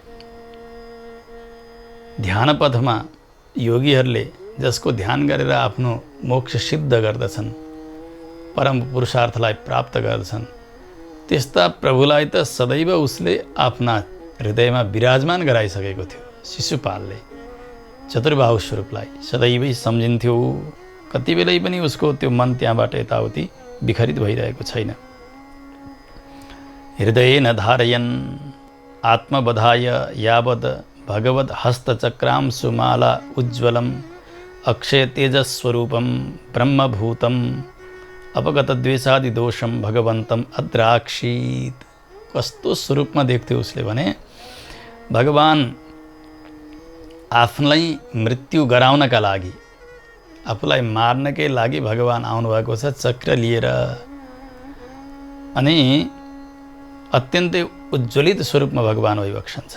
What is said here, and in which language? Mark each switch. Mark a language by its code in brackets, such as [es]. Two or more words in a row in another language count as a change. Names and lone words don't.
[ne] ध्यान पथमा योगीहरूले जसको ध्यान गरेर आफ्नो मोक्ष सिद्ध गर्दछन्, परम पुरुषार्थलाई प्राप्त गर्दछन्, त्यस्ता प्रभुलाई त सदैव उसले आफ्ना हृदयमा विराजमान गराइसकेको थियो। शिशुपालले चतुर्बाहु स्वरूपलाई सदैवै सम्झिन्थ्यो। कति बेलै पनि उसको त्यो मन त्यहाँबाट यताउति विखरित भइरहेको छैन। [sa] हृदयेन धारयन् आत्मबधाय यावद् भगवद् हस्तचक्रांशुमाला उज्ज्वलम् अक्षय तेजस्वरूपं ब्रह्मभूतम् अपगतद्वेषादिदोषं भगवन्तं अद्राक्षीत्। [ne] कस्तो स्वरूपमा देख्थ्यो उसले भने भगवान आफूलाई मृत्यु गराउनका लागि, आफूलाई मार्नकै लागि भगवान आउनुभएको छ चक्र लिएर। अनि अत्यन्तै उज्ज्वलित स्वरूपमा भगवान भइबक्सन्छ।